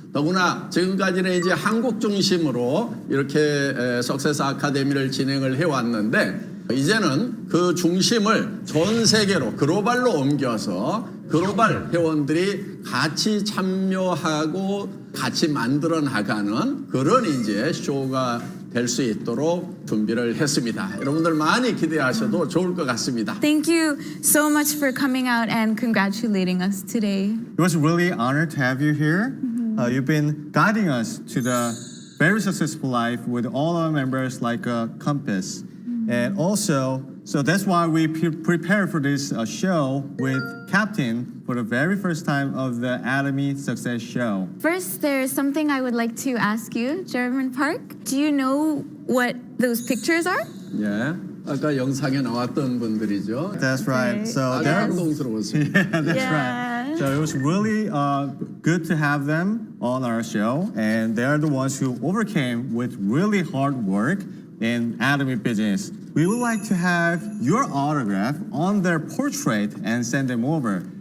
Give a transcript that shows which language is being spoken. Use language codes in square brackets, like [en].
[ko] 더구나 지금까지는 이제 한국 중심으로 이렇게 석세스 아카데미를 진행을 해왔는데 이제는 그 중심을 전 세계로 글로벌로 옮겨서 글로벌 회원들이 같이 참여하고 같이 만들어 나가는 그런 이제 쇼가 될 수 있도록 준비를 했습니다. 여러분들 많이 기대하셔도 좋을 것 같습니다. [en] Thank you so much for coming out and congratulating us today. It was really an honor to have you here. You've been guiding us to the very successful life with all our members like a compass. And also, so that's why we prepared for this show with Captain for the very first time of the Atomy Success Show. First, there's something I would like to ask you, German Park. Do you know what those pictures are? [ko] 예, 아까 영상에 나왔던 분들이죠. [en] That's right. So [ko] 감동스러웠어요. [en] Yeah, that's right. So it was really good to have them on our show, and they are the ones who overcame with really hard work in Atomy business. We would like to have your autograph on their portrait and send them over.